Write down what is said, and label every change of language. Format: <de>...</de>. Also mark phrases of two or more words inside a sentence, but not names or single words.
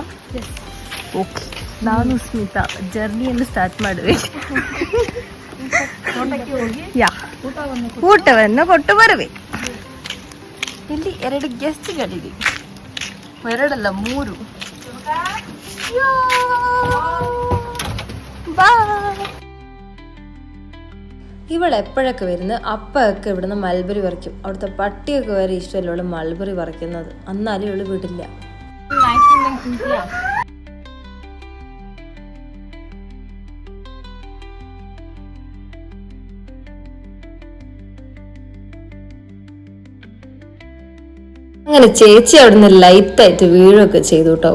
<kn>ಓಕೆ, ನಾನು ಸ್ಮಿತಾ ಜರ್ನಿಯನ್ನು ಸ್ಟಾರ್ಟ್ ಮಾಡುವೆ. ಯಾ, ಊಟವನ್ನು ಕೊಟ್ಟು ಬರುವೆ. ಇಲ್ಲಿ 2 ಗೆಸ್ಟ್ಗಳಿವೆ, 2 ಅಲ್ಲ 3.</kn> <ml>ഇവൾ എപ്പോഴൊക്കെ വരുന്നത് അപ്പൊക്കെ ഇവിടുന്ന് മൽബറി പറിക്കും. അവിടുത്തെ പട്ടിയൊക്കെ വരെ ഇഷ്ടമല്ല ഇവള് മൽബറി പറിക്കുന്നത്. എന്നാലും ഇവള് വിടില്ല. അങ്ങനെ ചേച്ചി അവിടുന്ന് ലൈറ്റായിട്ട് വീഴൊക്കെ ചെയ്തു കേട്ടോ.</ml>